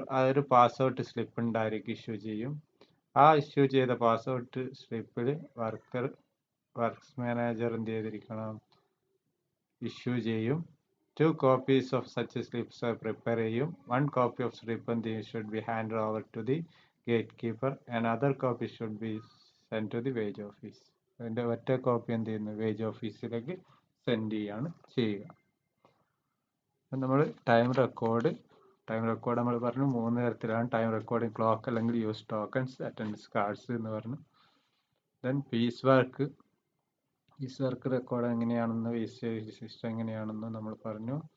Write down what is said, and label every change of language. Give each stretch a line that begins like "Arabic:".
Malayalam: ഒരു pass out slip ഉണ്ടായിരിക്കും, issue ചെയ്യും. ആ ഇഷ്യൂ ചെയ്ത പാസ് ഔട്ട് സ്ലിപ്പിൽ വർക്ക്സ് മാനേജർ എന്ത് ചെയ്തിരിക്കണം, ഇഷ്യൂ ചെയ്യും.
English: 2 copies of such slips are prepare ചെയ്യും. 1 copy of slip should be handed over to the gatekeeper. Another copy should be sent to the wage office.
Malayalam: അതിൻ്റെ ഒറ്റ copy എന്ത് ചെയ്യുന്നു, wage ഓഫീസിലേക്ക് send ചെയ്യാണ് ചെയ്യുക. നമ്മൾ ടൈം റെക്കോർഡ് നമ്മൾ പറഞ്ഞു 3 തരത്തിലാണ് ടൈം റെക്കോർഡിംഗ്: ക്ലോക്ക് അല്ലെങ്കിൽ യൂസ് ടോക്കൺസ്, അറ്റൻഡൻസ് കാർഡ്സ് എന്ന് പറഞ്ഞു. ദെൻ പീസ് വർക്ക് റെക്കോർഡ് എങ്ങനെയാണെന്ന്, വേസ്റ്റേജ് സിസ്റ്റം എങ്ങനെയാണെന്ന് നമ്മൾ പറഞ്ഞു.